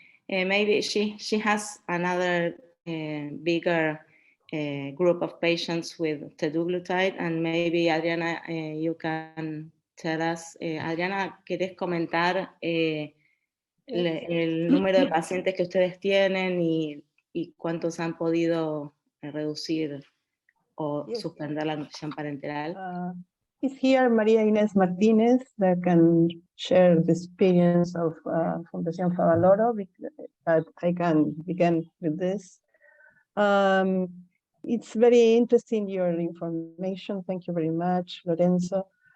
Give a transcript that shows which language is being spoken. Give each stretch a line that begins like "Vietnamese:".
English: Maybe she has another bigger group of patients with teduglutide, and maybe Adriana, you can tell us.
Spanish: Adriana, ¿querés comentar el número de pacientes que ustedes tienen y cuántos han podido reducir o suspender la nutrición parenteral?
English: Is here Maria Inés Martinez that can share the experience of Fundación Favaloro, but I can begin with this. It's very interesting, your information. Thank you very much, Lorenzo.